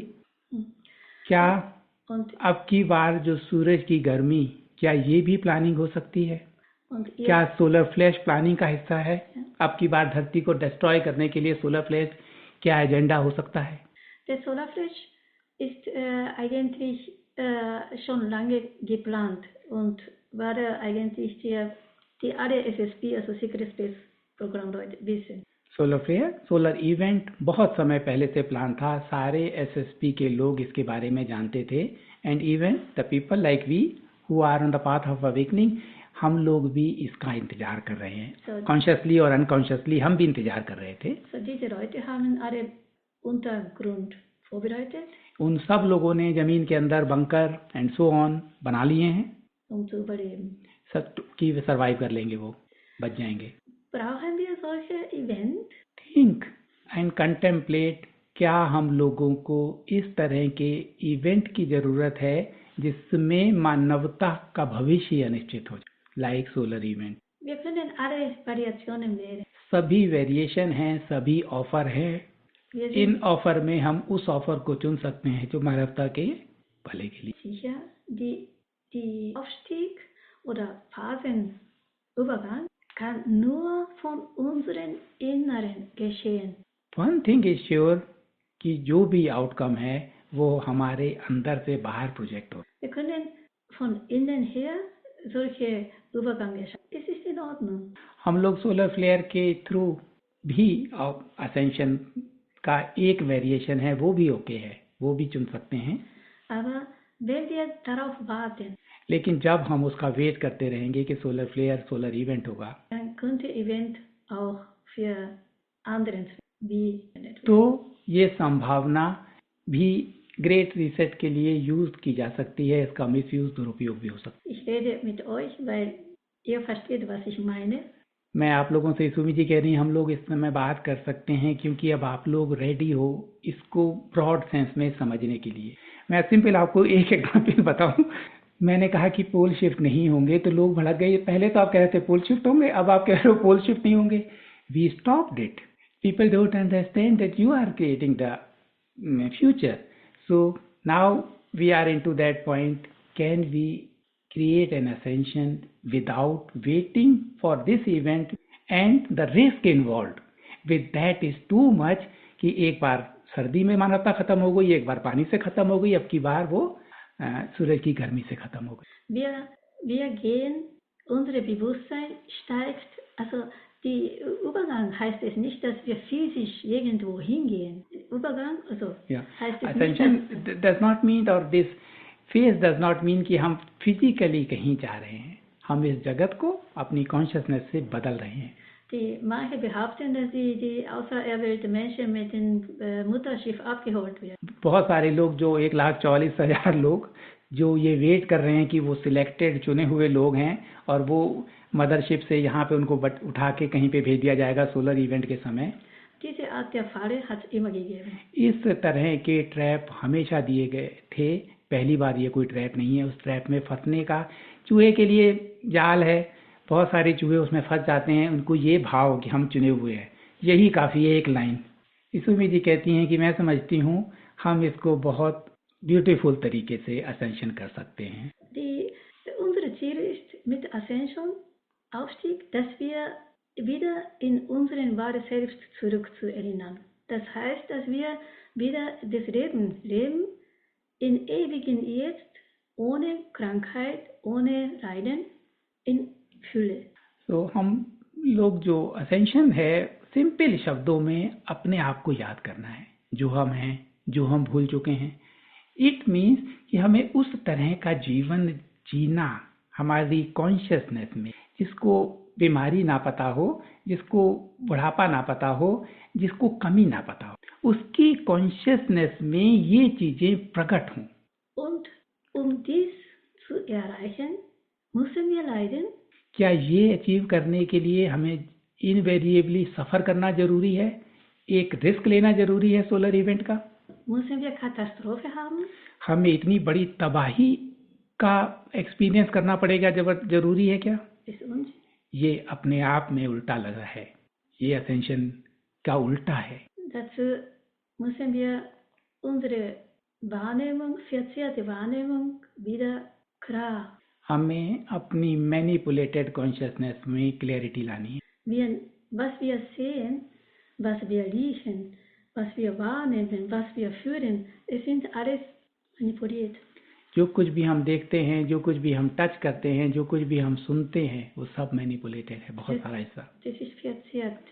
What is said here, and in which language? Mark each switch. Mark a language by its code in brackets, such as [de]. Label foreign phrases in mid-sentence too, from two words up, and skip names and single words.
[hi] क्या अब की बार जो सूरज की गर्मी, क्या ये भी प्लानिंग हो सकती है? क्या [en] solar flash planning [hi] का हिस्सा है? अब की बार धरती को डिस्ट्रॉय करने के लिए [en] solar flash [hi] क्या एजेंडा हो सकता है? [de] Der Solarflash ist eigentlich schon lange geplant und war eigentlich die alle SSP, also [en] Secret Space Program [de] Leute wissen. [en] solar flare, solar event [hi] बहुत समय पहले से प्लान था। सारे एसएसपी के लोग इसके बारे में जानते थे। [en] and even the people like we who are on the path of awakening, [hi] हम लोग भी इसका इंतजार कर रहे हैं। कॉन्शियसली और अनकॉन्शियसली हम भी इंतजार कर रहे थे। [de] So diese Leute haben alle Untergrund vorbereitet. [hi] उन सब लोगों ने जमीन के अंदर बंकर [en] and so on [hi] बना लिए हैं। [de] Zu überleben. [hi] सब की सरवाइव कर लेंगे, वो बच जाएंगे। [de] Brauchen wir solche Event? [en] think and contemplate, [hi] क्या हम लोगों को इस तरह के इवेंट की जरूरत है जिसमें मानवता का भविष्य अनिश्चित हो जाए, [en] like solar event. [de] Wir können alle Variationen wählen. [hi] सभी वेरिएशन हैं, सभी ऑफर है। इन ऑफर में हम उस ऑफर को चुन सकते हैं जो मानवता के भले के लिए। [de] Sicher, die Aufstieg oder Phasenübergang kann nur von unseren Inneren geschehen. [en] One thing is sure [hi] कि जो भी आउटकम है वो हमारे अंदर से बाहर प्रोजेक्ट हो। [de] Wir können von innen her solche Übergänge schaffen. Es ist in Ordnung. [hi] हम लोग [en] solar flare [hi] के थ्रू भी असेंशन का एक वेरिएशन है, वो भी ओके है, वो भी चुन सकते हैं। [de] Aber wenn wir darauf warten, [hi] लेकिन जब हम उसका वेट करते रहेंगे कि [en] solar flare, solar event [hi] होगा, [de] dann könnte Event auch für anderen wie [hi] तो ये संभावना भी [en] great reset [hi] के लिए यूज की जा सकती है। इसका मिसयूज, दुरुपयोग भी हो सकता है। [de] Ich rede mit euch, weil ihr versteht, was ich meine. [hi] मैं आप लोगों से, सुमी जी कह रही हैं, हम लोग इस समय बात कर सकते हैं क्योंकि अब आप लोग रेडी हो इसको [en] broad sense [hi] में समझने के लिए। मैं सिंपल आपको एक एग्जांपल बताऊं। मैंने कहा कि [en] pole shift [hi] नहीं होंगे तो लोग भड़क गए। पहले तो आप कह रहे थे [en] pole shift [hi] होंगे, अब आप कह रहे हो [en] pole shift [hi] नहीं होंगे। [en] We stopped it. People don't understand that you are creating the future. So now we are into that point. can we create an ascension without waiting for this event and the risk involved with that is too much [hi] कि एक बार सर्दी में मानवता खत्म हो गई, एक बार पानी से खत्म हो गई, अब की बार वो सूरज की गर्मी से खत्म हो गई। [de] Wir gehen, unser Bewusstsein steigt, also die Übergang heißt es nicht, dass wir physisch irgendwo hingehen. Übergang, also heißt es Ascension nicht, [en] does not mean, or this phase does not mean [hi] कि हम फिजिकली कहीं जा रहे हैं, हम इस जगत को अपनी कॉन्शियसनेस से बदल रहे हैं। [de] Manche behaupten, dass die außerirdischen Menschen mit dem Mutterschiff abgeholt werden. [hi] बहुत सारे लोग, जो 1,44,000 लोग जो ये वेट कर रहे हैं कि वो सिलेक्टेड चुने हुए लोग हैं और वो मदरशिप से यहाँ पे उनको उठा के कहीं पे भेज दिया जाएगा [en] solar event [hi] के समय। [de] Diese Art der Falle hat es immer gegeben. [hi] इस तरह के ट्रैप हमेशा दिए गए थे, पहली बार ये कोई ट्रैप नहीं है। उस ट्रैप में फंसने का, चूहे के लिए जाल है, बहुत सारे चूहे उसमें फंस जाते हैं, उनको ये भाव कि हम चुने हुए हैं, यही काफ़ी है एक लाइन। इसुमी जी कहती हैं कि मैं समझती हूँ हम इसको बहुत ब्यूटीफुल तरीके से असेंशन कर सकते हैं। [de] Unsere Ziel ist mit Ascension, Aufstieg, dass wir wieder in unseren wahren Selbst zurückzuerinnern. Das heißt, dass wir wieder das Leben leben, in ewigen Jetzt, ohne Krankheit, ohne Leiden, in Fülle. [hi] तो हम लोग जो असेंशन है, सिंपल शब्दों में अपने आप को याद करना है, जो हम हैं, जो हम भूल चुके हैं। [en] it means [hi] कि हमें उस तरह का जीवन जीना हमारी कॉन्शियसनेस में, जिसको बीमारी ना पता हो, जिसको बुढ़ापा ना पता हो, जिसको कमी ना पता हो, उसकी कॉन्शियसनेस में ये चीजें प्रकट हों। [de] Und dies zu erreichen, müssen wir leiden? [hi] क्या ये अचीव करने के लिए हमें इनवेरिएबली सफर करना जरूरी है, एक रिस्क लेना जरूरी है [en] solar event [hi] का? [de] Müssen wir Katastrophe haben? [hi] हमें इतनी बड़ी तबाही का एक्सपीरियंस करना पड़ेगा जरूरी है क्या? ये अपने आप में उल्टा लगा है, ये असेंशन का उल्टा है। [de] Dazu müssen wir unsere Wahrnehmung, verzerrte Wahrnehmung wieder klar. [hi] हमें अपनी [en] manipulated consciousness [hi] में क्लैरिटी लानी है। [de] Was wir sehen, was wir riechen, was wir wahrnehmen, was wir fühlen, es sind alles manipuliert. [hi] जो कुछ भी हम देखते हैं, जो कुछ भी हम टच करते हैं, जो कुछ भी हम सुनते हैं, वो सब मैनिपुलेटेड है, बहुत सारा हिस्सा। [de] Das ist verzerrt.